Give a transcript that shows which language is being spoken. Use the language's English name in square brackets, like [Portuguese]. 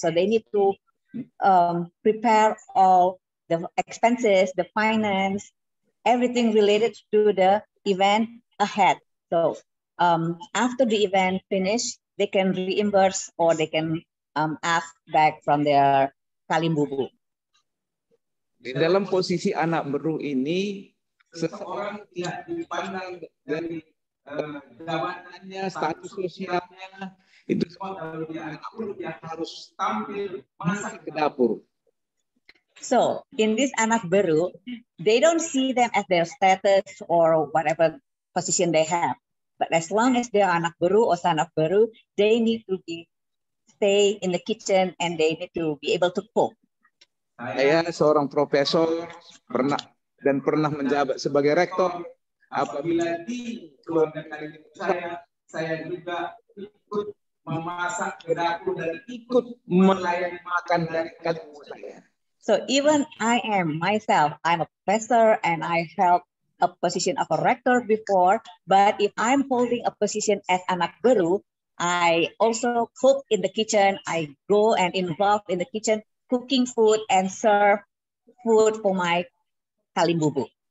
[English] So they need to prepare all the expenses, the finance, everything related to the event ahead. So after the event finish, they can reimburse or they can ask back from their kalimbubu. [Indonesian] Di dalam posisi anak beru ini, seseorang tidak dipandang dari jabatannya, status sosialnya, itu semua anak beru yang harus tampil masak ke dapur. [English] So in this anak beru, they don't see them as their status or whatever position they have. But as long as they are anak beru or sanak beru, they need to stay in the kitchen and they need to be able to cook. [Indonesian] Saya seorang profesor pernah menjabat sebagai rektor. Apabila di keluarga saya juga ikut memasak ke dapur dan ikut melayani makan dari kalimbu saya. [English] So even I'm a professor and I held a position of a rector before, but if I'm holding a position as anak beru, I also cook in the kitchen. I go and involved in the kitchen, cooking food and serve food for my kalimbubu.